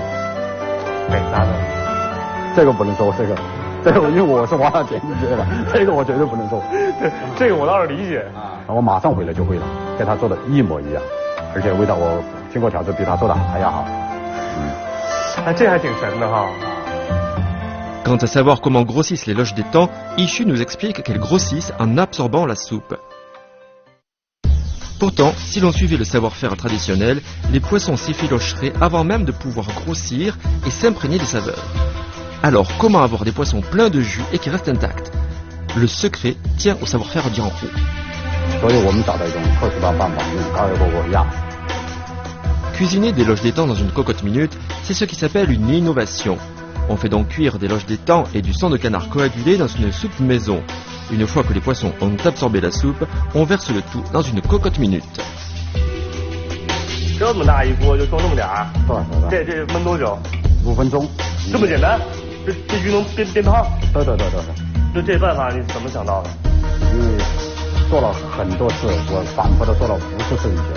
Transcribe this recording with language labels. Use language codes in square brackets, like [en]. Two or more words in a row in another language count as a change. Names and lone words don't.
[zh] 哪3字？这个不能说，这个因为我是花了钱学的，这个我绝对不能说。这个我倒是理解我马上回来就会了，跟他做的一模一样，而且味道我经过调制比他做的还要好。这还挺神的哈。 [fr] Quant à savoir comment grossissent les loges d'étang, Ishu nous explique qu'elles grossissent en absorbant la soupe. Pourtant, si l'on suivait le savoir-faire traditionnel, les poissons s'effilocheraient avant même de pouvoir grossir et s'imprégner des saveurs. Alors, comment avoir des poissons pleins de jus et qui restent intacts? Le secret tient au savoir-faire jianghu. Cuisiner des loges d'étang dans une cocotte minute, c'est ce qui s'appelle une innovation. On fait donc cuire des loges d'étang et du sang de canard coagulé dans une soupe maison. Une fois que les poissons ont absorbé la soupe, on verse le tout dans une cocotte minute. [zh] 这么大一锅就装这么点儿？对。这焖多久？5分钟。这么简单？这鱼能变胖？对。这办法你怎么想到的？因为做了很多次，我反复的做了无数次以前。